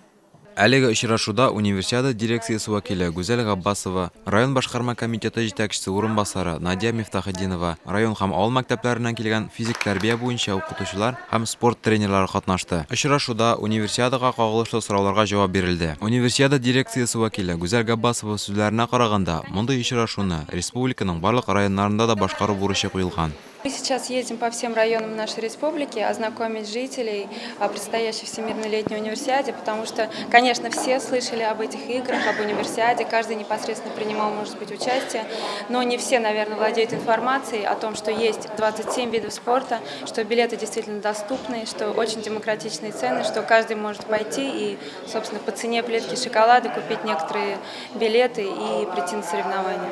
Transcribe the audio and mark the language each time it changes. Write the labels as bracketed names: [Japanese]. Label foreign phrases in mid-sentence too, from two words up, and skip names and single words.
[Tatar] Әлеге очрашуда универсиада дирекциясе вәкиле Гүзәл Габбасова, район башкарма комитеты җитәкчесе урынбасары Надия Мифтахетдинова, район һәм авыл мәктәпләреннән килгән физик тәрбия буенча укытучылар һәм спорт тренерлары катнашты. Очрашуда универсиадага кагылышлы сорауларга җавап бирелде. Универсиада дирекциясе вәкиле Гүзәл Габбасова сүзләренә караганда, мондый очрашуны республиканың барлык районнарында да башкару бурычы куелган. [Russian] Мы сейчас ездим по всем районам нашей республики, ознакомить жителей о предстоящей Всемирной летней универсиаде, потому что, конечно, все слышали об этих играх, об универсиаде, каждый непосредственно принимал, может быть, участие, но не все, наверное, владеют информацией о том, что есть 27 видов спорта, что билеты действительно доступны, что очень демократичные цены, что каждый может пойти и, собственно, по цене плитки шоколада купить некоторые билеты и прийти на соревнования.